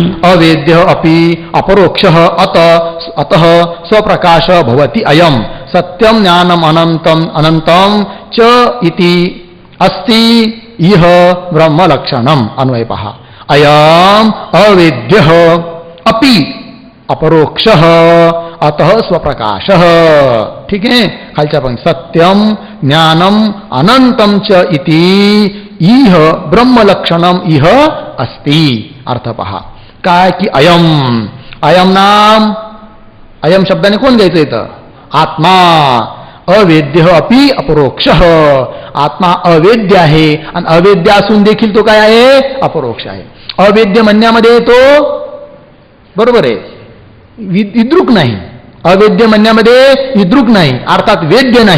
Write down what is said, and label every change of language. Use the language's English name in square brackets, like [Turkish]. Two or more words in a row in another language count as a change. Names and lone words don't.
[Sanskrit] अवेद्य अपि अपरोक्षः अतः स्वप्रकाश भवति अयम्. सत्यं ज्ञानम् अनन्तं च इति अस्ति इह ब्रह्मलक्षणम्. [Marathi] अन्वय पहा. [Sanskrit] अयम् अवेद्यः अपि अपरोक्ष अतः स्वप्रकाश. [Marathi] ठीक आहे. खालच्या पंक्ती [Sanskrit] सत्यम ज्ञानम अनंतम च इति इह ब्रह्मलक्षणम इह अस्ति. [Marathi] अर्थ पहा काय की अयम अयम नाम अयम शब्दाने कोण द्यायचं इथं? आत्मा. [Sanskrit] अवेद्य अपि अपरोक्ष. [Marathi] आत्मा अवेद्य आहे आणि अवेद्य असून देखील तो काय आहे? अपरोक्ष आहे. अवेद्य म्हणण्यामध्ये तो बरोबर आहे विद्रुक नाही. अवेद्य म्हणण्यामध्ये विद्रुक नाही अर्थात वेद्य नाही.